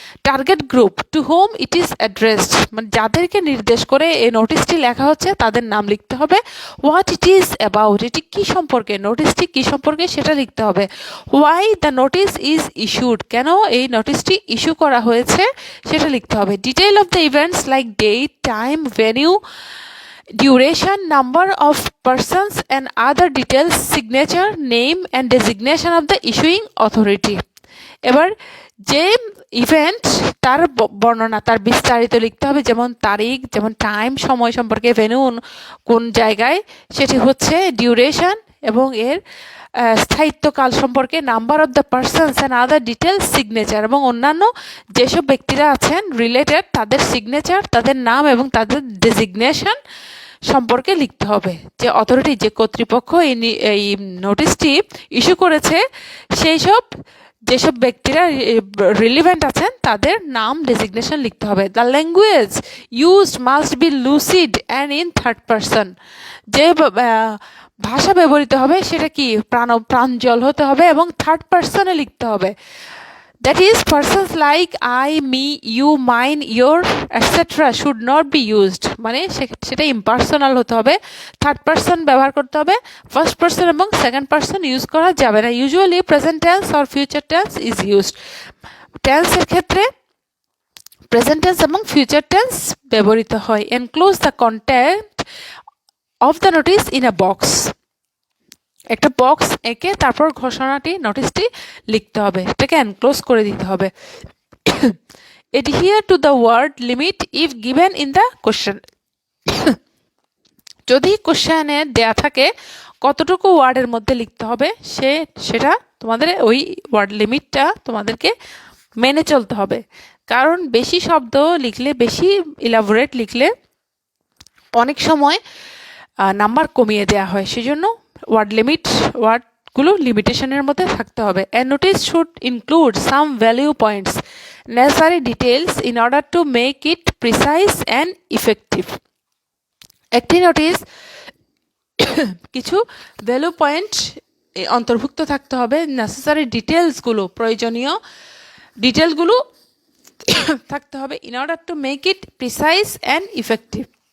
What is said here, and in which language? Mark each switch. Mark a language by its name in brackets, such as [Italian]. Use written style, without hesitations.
[English] target group, to whom it is addressed, [Bangla] মানে যাদেরকে নির্দেশ করে এই নোটিসটি লেখা হচ্ছে তাদের নাম লিখতে হবে। [English] what it is about, [Bangla] এটি কী সম্পর্কে, নোটিসটি কী সম্পর্কে সেটা লিখতে হবে। [English] why the notice is issued, [Bangla] কেন এই নোটিসটি ইস্যু করা হয়েছে সেটা লিখতে হবে। [English] Detail of the events like date, time, venue, duration, number of persons and other details, signature, name and designation of the issuing authority. [Bangla] এবার যে ইভেন্ট তার বর্ণনা, তার বিস্তারিত লিখতে হবে, যেমন তারিখ, যেমন টাইম, সময় সম্পর্কে, ভেন্যু কোন জায়গায় সেটি হচ্ছে, ডিউরেশন এবং এর স্থায়িত্বকাল সম্পর্কে, [English] number of the persons and other details, [Bangla] signature এবং অন্যান্য যেসব ব্যক্তিরা আছেন রিলেটেড তাদের সিগনেচার, তাদের নাম এবং তাদের ডেজিগনেশন সম্পর্কে লিখতে হবে। যে অথরিটি, যে কর্তৃপক্ষ এই নোটিসটি ইস্যু করেছে সেই সব যেসব ব্যক্তিরা রিলিভেন্ট আছেন তাদের নাম, ডেজিগনেশন লিখতে হবে। [English] the language used must be lucid and in third person, [Bangla] যে ভাষা ব্যবহৃত হবে সেটা কি প্রাঞ্জল হতে হবে এবং থার্ড পারসনে লিখতে হবে। [English] That is, persons like I, me, you, mine, your, etc. should not be used. [Bangla] মানে সেটা ইম্পার্সোনাল হতে হবে, থার্ড পারসন ব্যবহার করতে হবে, ফার্স্ট পারসন এবং সেকেন্ড পারসন ইউজ করা যাবে না। [English] Usually present tense or future tense is used. [Bangla] টেন্সের ক্ষেত্রে প্রেজেন্ট টেন্স এবং ফিউচার টেন্স ব্যবহৃত হয়। [English] Enclose the content of the notice in a box. [Bangla] একটা বক্স এঁকে তারপর ঘোষণাটি নোটিশটি লিখতে হবে, এটাকে এনক্লোজ করে দিতে হবে। [English] adhere to the word limit if given in the question. [Bangla] যদি কোশ্চেনে দেয়া থাকে কতটুকু ওয়ার্ডের মধ্যে লিখতে হবে সেটা তোমাদের ওই ওয়ার্ড লিমিটটা তোমাদেরকে মেনে চলতে হবে। কারণ বেশি শব্দ লিখলে, বেশি ইলাবোরেট লিখলে অনেক সময় নাম্বার কমিয়ে দেওয়া হয়, সেজন্য ওয়ার্ডগুলো লিমিটেশনের মধ্যে থাকতে হবে। [English] A notice should include some value points, necessary details in order to make it precise and effective. [Bangla] একটি নোটিস কিছু ভ্যালু পয়েন্ট অন্তর্ভুক্ত থাকতে হবে, নেসেসারি ডিটেলসগুলো, প্রয়োজনীয় ডিটেলগুলো থাকতে হবে, [English] In order to make it precise and effective.